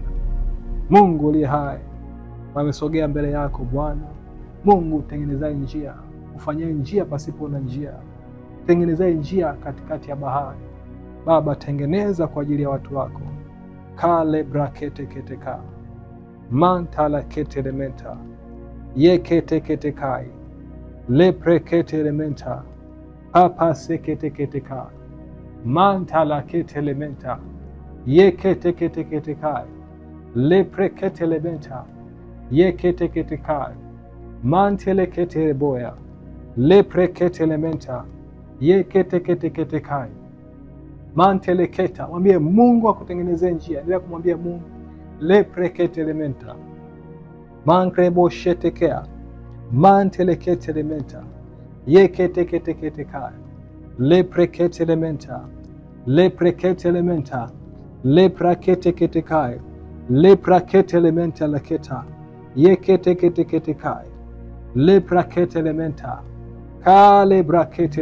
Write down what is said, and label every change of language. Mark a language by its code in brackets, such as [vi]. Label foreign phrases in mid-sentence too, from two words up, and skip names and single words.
[sw] Mungu aliye hai, wamesogea mbele yako Bwana. Mungu tengeneza njia, ufanyie njia pasipo na njia. Tengeneza njia katikati ya bahari. Baba, tengeneza kwa ajili ya watu wako. Kale brakete keteka, mantala kete elementa, yekete ketekai, lepre kete elementa, papa sekete keteka, mantala kete elementa, yekete kete ketekai, lepre kete elementa, yekete ketekai, mantele kete boya, lepre kete elementa, yekete kete ketekai, manteleketa. Mwambie Mungu akutengenezee njia. Endelea kumwambia Mungu. Leprekete elementa, mankrebo shetekea, mantelekete elementa, yekete kete ketekai, leprekete elementa, leprekete elementa, leprakete ketekai, leprakete elementa laketa, yekete kete ketekai, leprakete elementa, kale brakete